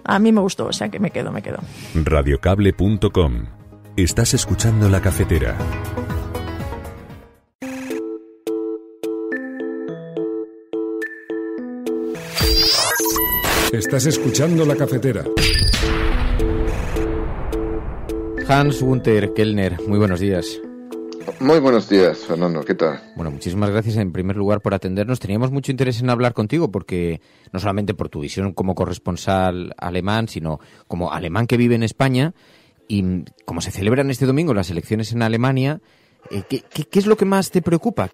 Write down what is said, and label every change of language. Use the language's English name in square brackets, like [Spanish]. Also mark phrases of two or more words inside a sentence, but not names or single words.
[Spanish] A mí me gustó, o sea que me quedo. Radiocable.com. Estás escuchando La Cafetera. Estás escuchando La Cafetera. Hans-Günther Kellner, muy buenos días. Muy buenos días, Fernando, ¿qué tal? Bueno, muchísimas gracias en primer lugar por atendernos. Teníamos mucho interés en hablar contigo porque no solamente por tu visión como corresponsal alemán, sino como alemán que vive en España, y como se celebran este domingo las elecciones en Alemania, ¿qué es lo que más te preocupa?